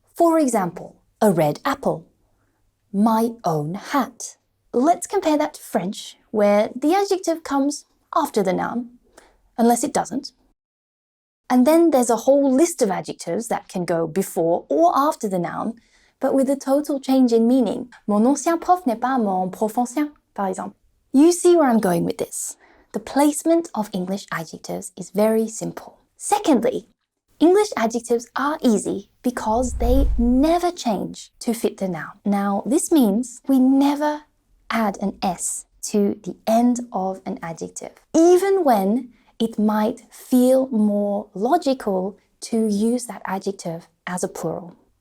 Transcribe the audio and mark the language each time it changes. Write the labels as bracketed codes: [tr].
[en] For example, a red apple, my own hat. Let's compare that to French, where the adjective comes after the noun, unless it doesn't. And then there's a whole list of adjectives that can go before or after the noun, but with a total change in meaning. [fr] Mon ancien prof n'est pas mon prof ancien, par exemple. [en] You see where I'm going with this. The placement of English adjectives is very simple. Secondly, English adjectives are easy because they never change to fit the noun. Now, this means we never add an S to the end of an adjective, even when it might feel more logical to use that adjective as a plural.